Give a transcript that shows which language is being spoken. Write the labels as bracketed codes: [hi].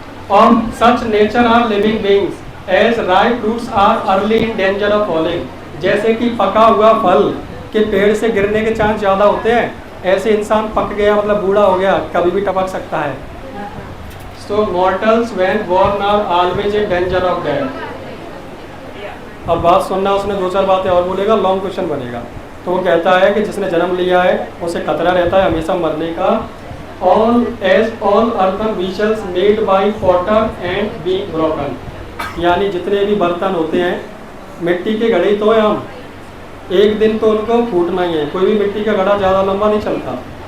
[en] Of such nature are living beings, as ripe fruits are early in danger of falling, [hi] जैसे कि पका हुआ फल के पेड़ से गिरने के चांस ज़्यादा होते हैं, ऐसे इंसान पक गया मतलब बूढ़ा हो गया, कभी भी टपक सकता है। [en] So mortals when born are always in danger of death. [hi] अब बात सुनना, उसने 2-4 बातें और बोलेगा, लॉन्ग क्वेश्चन बनेगा। तो वो कहता है कि जिसने जन्म लिया है उसे खतरा रहता है हमेशा मरने का। [en] all earthen vessels made by potter and being broken, [hi] यानी जितने भी बर्तन होते हैं, मिट्टी के घड़े तो हैं हम, एक दिन तो उनको फूटना ही है, कोई भी मिट्टी का घड़ा ज़्यादा लंबा नहीं चलता।